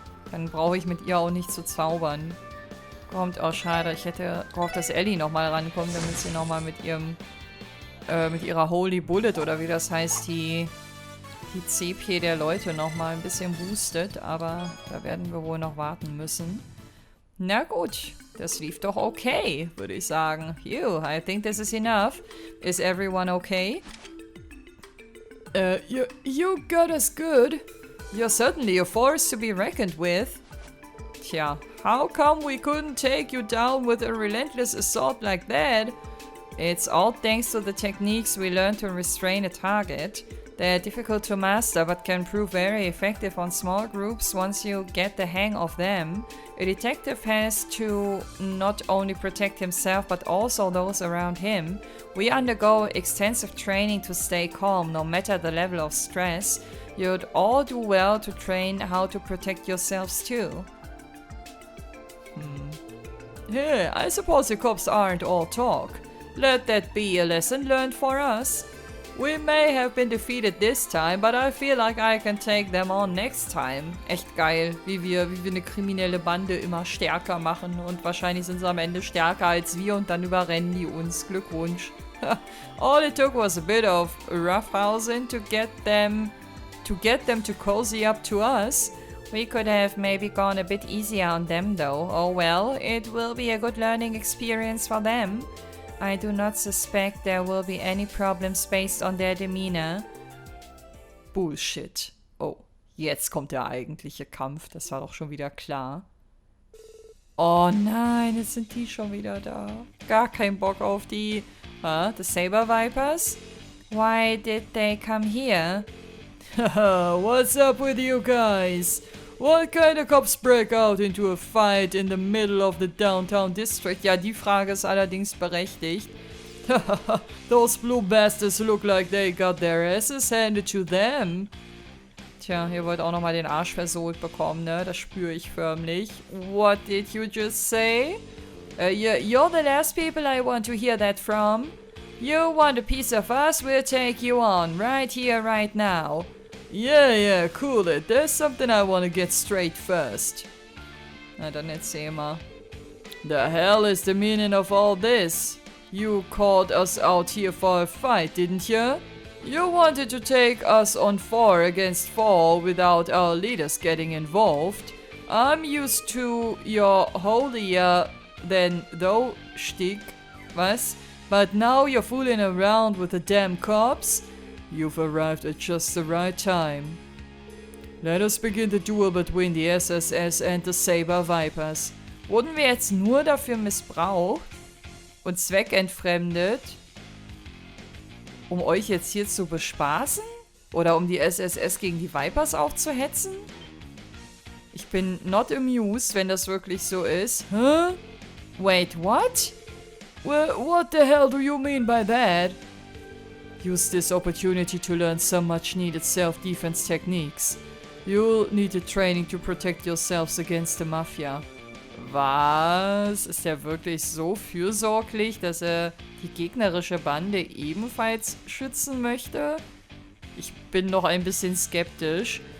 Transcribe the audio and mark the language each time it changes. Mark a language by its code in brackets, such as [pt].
[de] Dann brauche ich mit ihr auch nicht zu zaubern. Kommt, oh schade, ich hätte gehofft, dass Ellie nochmal rankommt, damit sie nochmal mit ihrem, mit ihrer Holy Bullet oder wie das heißt, die CP der Leute nochmal ein bisschen boostet, aber da werden wir wohl noch warten müssen. Na gut, das lief doch okay, würde ich sagen. [en] Phew, I think this is enough. Is everyone okay? You got us good. You're certainly a force to be reckoned with. Tja, how come we couldn't take you down with a relentless assault like that? It's all thanks to the techniques we learned to restrain a target. They're difficult to master but can prove very effective on small groups once you get the hang of them. A detective has to not only protect himself but also those around him. We undergo extensive training to stay calm no matter the level of stress. You'd all do well to train how to protect yourselves too. Yeah, I suppose the cops aren't all talk. Let that be a lesson learned for us. We may have been defeated this time, but I feel like I can take them on next time. [de] Echt geil, wie wir eine kriminelle Bande immer stärker machen und wahrscheinlich sind sie am Ende stärker als wir und dann überrennen die uns. Glückwunsch. [en] All it took was a bit of roughhousing to get them to cozy up to us. We could have maybe gone a bit easier on them though. Oh well, it will be a good learning experience for them. I do not suspect there will be any problems based on their demeanor. Bullshit. [de] Oh, jetzt kommt der eigentliche Kampf. Das war doch schon wieder klar. Oh nein, jetzt sind die schon wieder da. Gar kein Bock auf die. The Saber Vipers? [en] Why did they come here? What's up with you guys? What kind of cops break out into a fight in the middle of the downtown district? [de] Ja, die Frage ist allerdings berechtigt. [en] Those blue bastards look like they got their asses handed to them. [de] Tja, ihr wollt auch nochmal den Arsch versohlt bekommen, ne? Das spüre ich förmlich. [en] What did you just say? You're the last people I want to hear that from. You want a piece of us, we'll take you on, right here, right now. Yeah, cool it. There's something I want to get straight first. Na dann erzähl mal. The hell is the meaning of all this? You called us out here for a fight, didn't you? You wanted to take us on 4 against 4 without our leaders getting involved. I'm used to your holier than thou shtick, was? But now you're fooling around with the damn cops? You've arrived at just the right time. Let us begin the duel between the SSS and the Saber Vipers. [de] Wurden wir jetzt nur dafür missbraucht und zweckentfremdet, um euch jetzt hier zu bespaßen? Oder um die SSS gegen die Vipers aufzuhetzen? Ich bin [en] not amused, [de] wenn das wirklich so ist. Huh? [en] Wait, what? Well, what the hell do you mean by that? Use this opportunity to learn some much needed self-defense techniques. You'll need the training to protect yourselves against the Mafia. [de] Was? Ist er wirklich so fürsorglich, dass er die gegnerische Bande ebenfalls schützen möchte? Ich bin noch ein bisschen skeptisch.